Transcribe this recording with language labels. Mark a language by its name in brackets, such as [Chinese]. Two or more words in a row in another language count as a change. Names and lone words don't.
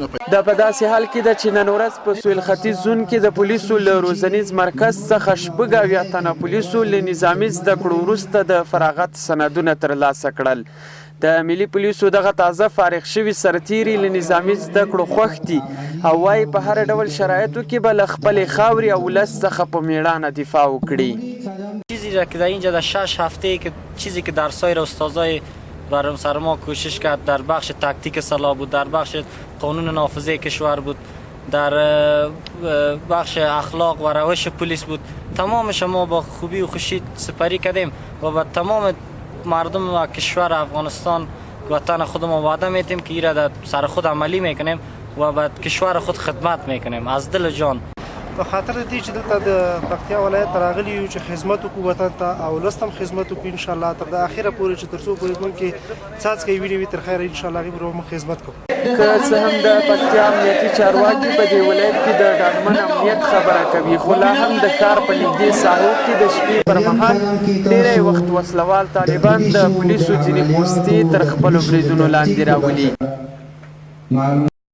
[Pashto] دا په داسې حال کې ده چې نن ورځ په سویل ختیځ زون کې د پولیسو له روزنیز مرکز څخه شپږ اویا تنه پولیسو له نظامي زده کړو وروسته د فراغت سندونه ترلاسه کړل. د ملي پولیسو دغه تازه فارغ شوي سرتیري له نظامي زده کړو خوښ دي او وایي په هر ډول شرایطو کې به له خپلې خاورې او ولس څخه په میړانه دفاع وکړي. [Persian] چیزی را که در اینجا در 6 هفته که چیزی که درسای را استادای برام سر ما کوشش کرد در بخش تاکتیک سلاح بود، در بخش قانون نافذه کشور بود، در بخش اخلاق و روش پلیس بود، تمامش ما با خوبی و خوشی سپری کردیم و با تمام مردم و کشور افغانستان وطن خودمون وعده میتیم که ایره در سر خود عملی میکنیم و به کشور خود خدمت میکنیم از دل جان. [Pashto] په خاطر دې چې دلته د پکتیا ولایت ته راغلي یو چې خدمت وکړو وطن ته او ولس ته هم خدمت وکړو انشاءالله تر د اخره پورې چې تر څو پورې موږ کې څاڅکی وینې وي تر خیره انشاءالله هغې پورې موږ خدمت کوو. که څه هم د پکتیا امنیتي چارواکي په دې ولایت کې د ډاډمن امنیت خبره کوي، خو لا هم د ښار په نږدې ساحو کې د شپې پر مهال ډېری وخت وسلوال طالبان د پولیسو ځینې پوستې تر خپلو بریدونو لاندې راولي.